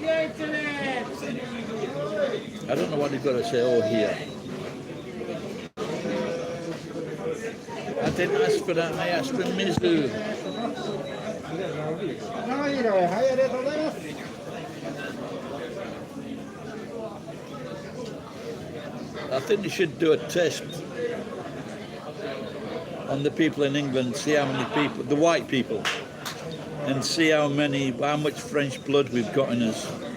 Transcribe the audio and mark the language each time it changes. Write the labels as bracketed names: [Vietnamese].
[English] I don't know what they've got to say, oh, here. I didn't ask for that, I asked for Mizu. [Japanese] はい、はい、ありがとうございます。 [English] I think they should do a test on the people in England, see how many people, the white people, and see how much French blood we've got in us.